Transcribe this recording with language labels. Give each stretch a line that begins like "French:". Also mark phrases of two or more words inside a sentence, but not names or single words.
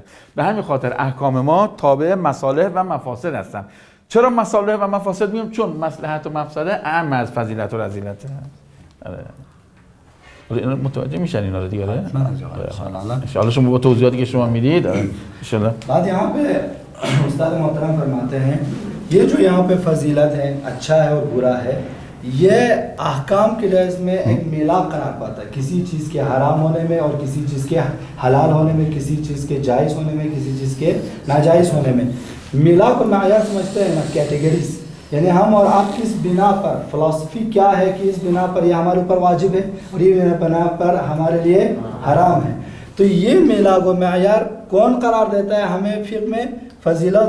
Persian: به همین خاطر احکام ما تابع مصالح و مفاسد هستن. چرا مصالح و مفاسد میگم؟ چون مصلحت و مفسده اهم از فضیلت و رذیلت. اینا متوجه میشن اینا رو دیگه؟
Arabic: ان شاء الله
Persian: شما با توضیحاتی که شما میدید
Arabic: ان شاء الله.
Urdu: بعد یہاں پہ استاد محترم فرماتے ہیں یہ جو یہاں پہ فضیلت ہے اچھا ہے اور برا ہے یہ احکام کے لحاظ میں ایک میلاپ قرار پاتا ہے کسی چیز کے حرام ہونے میں اور کسی چیز کے حلال ہونے میں کسی چیز کے جائز ہونے میں کسی چیز کے ناجائز ہونے میں میلاپ کو معیار سمجھتے ہیں نا کیٹیگریز یعنی ہم اور آپ کس بنا پر فلسفی کیا ہے کہ اس بنا پر یہ ہمارے اوپر واجب ہے اور یہ بنا پر ہمارے لیے حرام ہے تو یہ میلاپ و معیار کون قرار دیتا ہے ہمیں فقہ میں فضیلت